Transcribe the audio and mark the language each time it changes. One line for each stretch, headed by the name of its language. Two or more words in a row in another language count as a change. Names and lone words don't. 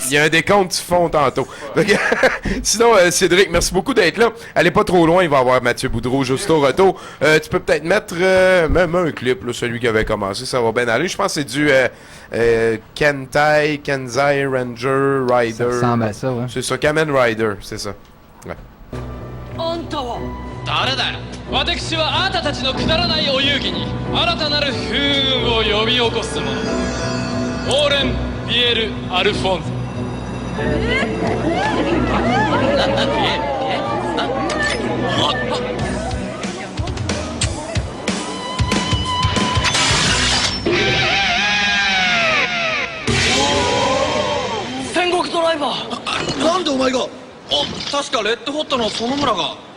French: Il y a un décompte, tu fonds tantôt. Sinon, Cédric, merci beaucoup d'être là. Allez pas trop loin, il va y avoir Mathieu Boudreau juste au retour. Tu peux peut-être mettre même un clip, là, celui qui avait commencé, ça va bien aller. Je pense que c'est du Kenzai Ranger Rider. Ça ressemble à ça, ouais. C'est ça, Kamen Rider, c'est ça. Ouais.
Japanese: 誰だよ私はあなたたちのくだらないお遊戯に新たなる風雲を呼び起こす者オーレン・ビエル・アルフォンゾ戦国ドライバーなんでお前が確かレッドホットの園村が